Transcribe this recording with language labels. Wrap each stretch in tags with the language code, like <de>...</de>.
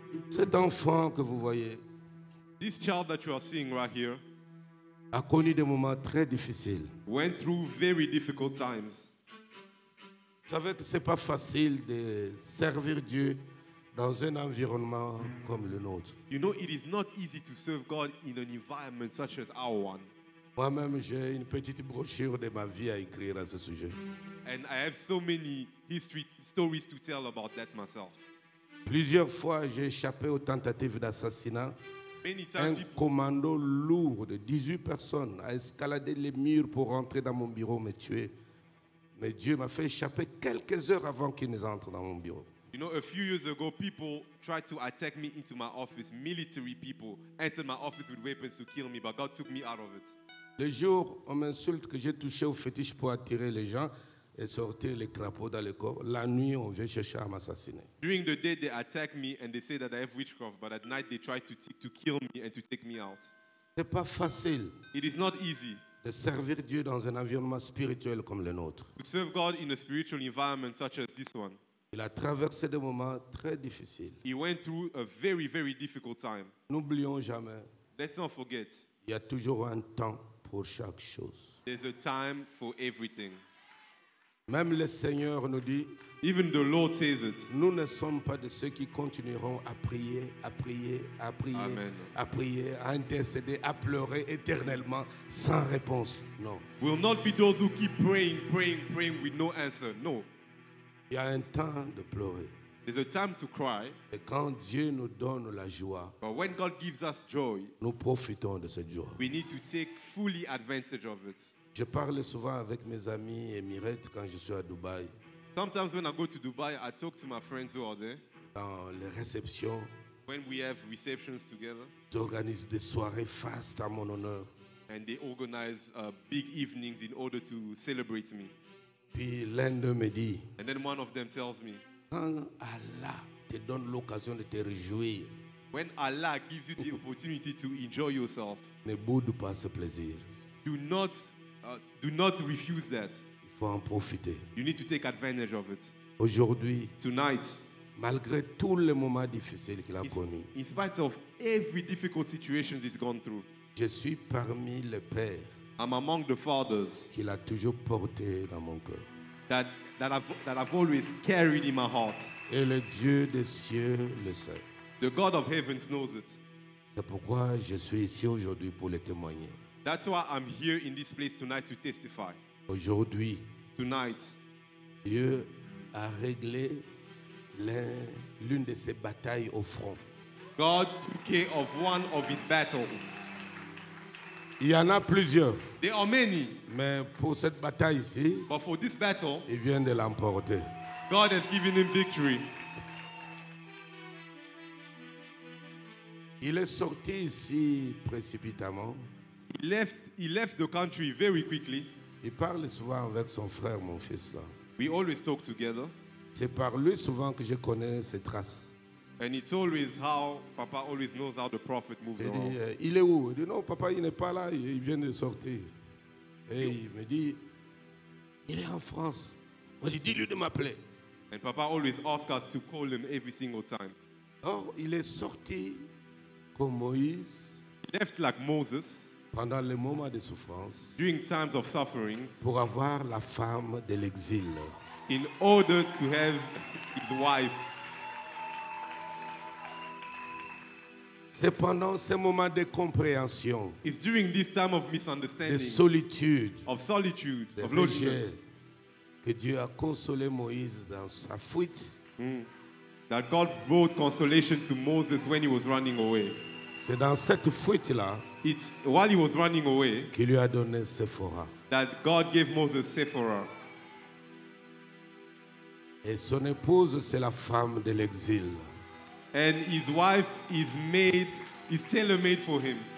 <fr>Cet enfant que vous voyez</fr> <en>This child that you are seeing right here</en> <fr>a connu des moments très difficiles.</fr> <en>went through very difficult times.</en> <fr>Vous savez que ce n'est pas facile de servir Dieu dans un environnement comme le nôtre.</fr> <en>You know, it is not easy to serve God in an environment such as our one.</en> <fr>Moi-même, j'ai une petite brochure de ma vie à écrire à ce sujet.</fr> <en>And I have so many stories to tell about that myself.</en> <fr>Plusieurs fois, j'ai échappé aux tentatives d'assassinat.</fr> <en>Many</en> <fr>Un</fr> <en>times</en> <fr>commando lourd de 18 personnes a escaladé les murs pour rentrer dans mon bureau, me tuer. Mais Dieu m'a fait échapper quelques heures avant qu'ils n'entrent dans mon bureau.</fr> <en>You know, a few years ago, people tried to attack me into my office. Military people entered my office with weapons to kill me, but God took me out of it.</en> <fr>Le jour, on m'insulte que j'ai touché au fétiche pour attirer les gens et sortir les crapauds dans le corps. La nuit, on vient chercher à m'assassiner.</fr> <en>During the day, they attack me and they say that I have witchcraft, but at night, they try to kill me and to take me out.</en> <fr>C'est pas facile</fr> <en>It is not easy</en> <fr>de servir Dieu dans un environnement spirituel comme le nôtre.</fr> <en>to serve God in a spiritual environment such as this one.</en> <fr>Il a traversé des moments très difficiles.</fr> <en>He went through a very, very difficult time.</en> <fr>N'oublions jamais,</fr> <en>Let's not forget,</en> <fr>il y a toujours un temps pour chaque chose.</fr> <en>there's a time for everything.</en> <fr>Même le Seigneur nous dit,</fr> <en>Even the Lord says it.</en> <fr>nous ne sommes pas de ceux qui continueront à prier, à prier, à prier, Amen. à prier, à intercéder, à pleurer éternellement sans réponse. Non.</fr> <en>Will not be those who keep praying, praying, praying with no answer. No.</en> <fr>Il y a un temps de pleurer.</fr> <en>There's a time to cry,</en> <fr>Et quand Dieu nous donne la joie,</fr> <en>but when God gives us joy,</en> <fr>nous profitons de cette joie.</fr> <en>we need to take fully advantage of it.</en> <fr>Je parle souvent avec mes amis émirettes quand je suis à Dubaï,</fr> <en>Sometimes when I go to Dubai, I talk to my friends who are there.</en> <fr>dans les réceptions.</fr> <en>When we have receptions together,</en> <fr>J'organise des soirées fastes à mon honneur.</fr> <en>and they organize big evenings in order to celebrate me.</en> <fr>Puis l'un d'eux me dit,</fr> <en>And then one of them tells me,</en> <fr>quand Allah te donne l'occasion de te réjouir,</fr> <en>when Allah gives you the opportunity to enjoy yourself,</en> <fr>ne boude pas ce plaisir.</fr> <en>do not refuse that.</en> <fr>Il faut en profiter.</fr> <en>You need to take advantage of it.</en> <fr>Aujourd'hui,</fr> <en>Tonight,</en> <fr>malgré tous les moments difficiles qu'il a connus,</fr> <en>in spite of every difficult situation he's gone through,</en> <fr>je suis parmi les pères</fr> <en>I'm among the fathers</en> <fr>qu'il a toujours porté dans mon cœur.</fr> <en>that I've always carried in my heart.</en> <fr>Et le Dieu des cieux le sait.</fr> <en>The God of heavens knows it.</en> <fr>C'est pourquoi je suis ici aujourd'hui pour le témoigner.</fr> <en>That's why I'm here in this place tonight to testify.</en> <fr>Aujourd'hui,</fr> <en>Tonight,</en> <fr>Dieu a réglé l'une de ses batailles au front.</fr> <en>God took care of one of his battles.</en> <fr>Il y en a plusieurs,</fr> <en>There are many,</en> <fr>mais pour cette bataille ici,</fr> <en>but for this battle,</en> <fr>il vient de l'emporter.</fr> <en>God has given him victory.</en> <fr>Il est sorti ici précipitamment.</fr> <en>He left the country very quickly.</en> <fr>Il parle souvent avec son frère, mon fils. Là.</fr> <en>We always talk together,</en> <fr>C'est par lui souvent que je connais ses traces.</fr> <en>and it's always how Papa always knows how the prophet moves</en> <fr>Il</fr> <en>around.</en> <fr>dit, il est où? Il dit, non, papa, il n'est pas là, il vient de sortir. Et il me dit, il est en France. On dit, dis-lui de m'appeler.</fr> <en>And Papa always asks us to call him every single time.</en> <fr>Or, il est sorti comme Moïse</fr> <en>He left like Moses</en> <fr>pendant les moments de souffrance</fr> <en>during times of suffering</en> <fr>pour avoir la femme de l'exil.</fr> <en>in order to have his wife.</en> <fr>C'est pendant ces moments de compréhension,</fr> <en>It's during this time of</en> <fr>de</fr> <en>misunderstanding,</en> <fr>solitude,</fr> <en>of solitude,</en> <fr>de</fr> <en>of</en> <fr>rejet,</fr> <en>loneliness,</en> <fr>que Dieu a consolé Moïse dans sa fuite.</fr> <en>that God brought consolation to Moses when he was running away.</en> <fr>C'est dans cette fuite-là</fr> <en>It's while he was running away</en> <fr>qu'il lui a donné Séphora.</fr> <en>that God gave Moses Sephora.</en> <fr>Et son épouse, c'est la femme de l'exil.</fr> <en>And his wife is tailor-made for him.</en>